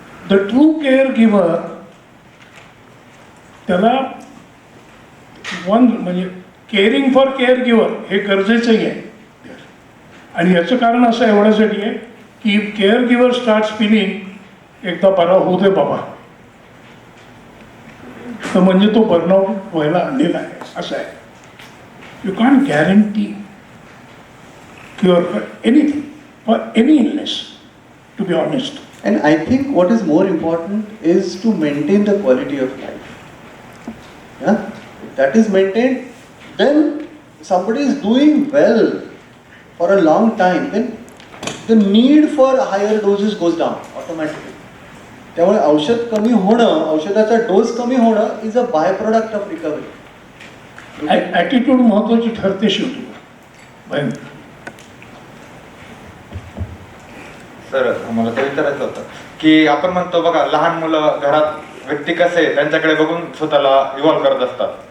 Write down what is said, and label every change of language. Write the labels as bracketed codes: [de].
[mr] The true care giver त्याला म्हणजे caring for care giver हे गरजेचंही आहे. आणि याचं कारण असं एवढ्यासाठी आहे की [en] care giver start feeling [mr] एकदा बरा होऊ दे बाबा तर म्हणजे तो बर्नआउट व्हायला आलेला आहे असं आहे. [en] You can guarantee cure for anything, for any illness, to be honest. And I think what is more important is to maintain the quality of life. Yeah? If that is maintained, then somebody is doing well for a long time, then the need for higher doses goes down automatically. [mr] त्यामुळे औषध कमी होणं, औषधाचा dose कमी होणं [en] Is a byproduct of recovery. [mr] Attitude महत्वाची ठरते शेवटी. सर मला ते विचारायचं होतं की आपण म्हणतो बघा लहान मुलं घरात व्यक्ती कसे त्यांच्याकडे बघून स्वतःला इव्हॉल्व करत असतात.